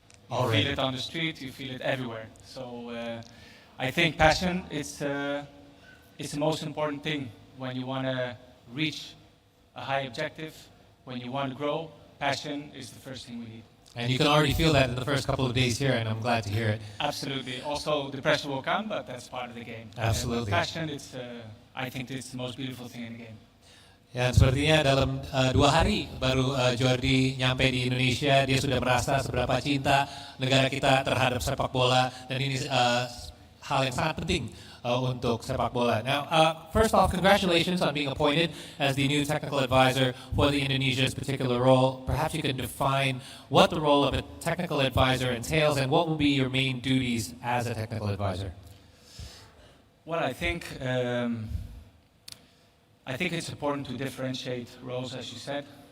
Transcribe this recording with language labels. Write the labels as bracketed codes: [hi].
[en] You feel it on the street, you feel it everywhere. So I think passion is the most important thing when you want to reach a high objective. When you want to grow, passion is the first thing we need. And you can already feel that in the first couple of days here, and I'm glad to hear it. Absolutely. Also, the pressure will come, but that's part of the game. Absolutely. Passion, I think it's the most beautiful thing in the game. [id] Ya, sepertinya dalam 2 hari baru Jordi nyampe di Indonesia, dia sudah merasa seberapa cinta negara kita terhadap sepak bola, dan ini hal yang sangat penting untuk sepak bola. [en] Now, first off, congratulations on being appointed as the new technical advisor for the Indonesia's particular role. Perhaps you can define what the role of a technical advisor entails and what will be your main duties as a technical advisor. Well, I think it's important to differentiate roles, as you said.